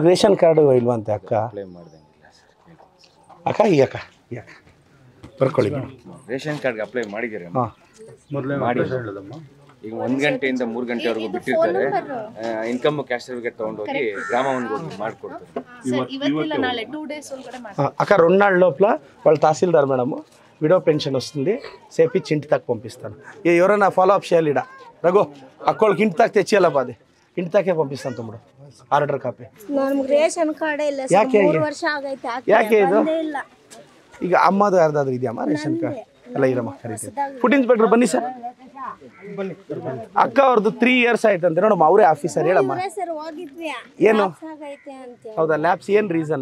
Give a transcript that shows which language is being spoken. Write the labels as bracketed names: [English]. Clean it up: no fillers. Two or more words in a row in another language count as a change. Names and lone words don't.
[Kannada] ರೇಷನ್ ಕಾರ್ಡು ಇಲ್ವಂತೆ ಅಕ್ಕ. ಅಕ್ಕ ಈ ಅಕ್ಕ ಬರ್ಕೊಳ್ಳಿ ಮೇಡಮ್. ರೇಷನ್ ಕಾರ್ಡ್ಗೆ ಅಪ್ಲೈ ಮಾಡಿದ್ದೀರಿ? ಹಾಂ ಮೊದಲೇ ಮಾಡಿ. ಈಗ 1 ಗಂಟೆಯಿಂದ 3 ಗಂಟೆವರೆಗೂ ಬಿಟ್ಟಿರ್ತಾರೆ. [English] income cash certificate [Kannada] ತೊಗೊಂಡೋಗಿ గ్రామంకి ಹೋಗಿ ಮಾಡಿಕೊಡ್ತಾರೆ. [Telugu] అక్క 2 నాళ్ళ లోపల వాళ్ళ తహసీల్దార్ మేడము [English] widow pension [Telugu] వస్తుంది, సేపించి ఇంటి దాకా పంపిస్తాను. ఎవరైనా [English] follow up [Telugu] చేయాలి ఇడ రఘు, అక్కోళ్ళకి ఇంటి దాకా తెచ్చేయాలప్ప, అది ఇంటి దాకే పంపిస్తాను తమ్ముడు. [English] order copy. [Kannada] ಯಾಕೆ ಇದು? ಈಗ ಅಮ್ಮದು ಯಾರ್ದಾದ್ರು ಇದೆಯಮ್ಮ ರೇಷನ್ ಕಾರ್ಡ್? ಎಲ್ಲ ಇರಮ್ಮ ಕರೀತೀವಿ. [English] food inspector [Kannada] ಬನ್ನಿ ಸರ್. ಅಕ್ಕ ಅವ್ರದ್ದು 3 ಇಯರ್ಸ್ ಆಯ್ತಂತೆ ನೋಡಮ್ಮ, ಅವರೇ ಆಫೀಸರ್. ಹೇಳಮ್ಮ ಏನು? ಹೌದಾ ಲ್ಯಾಬ್ಸ್ ಏನು ರೀಸನ್?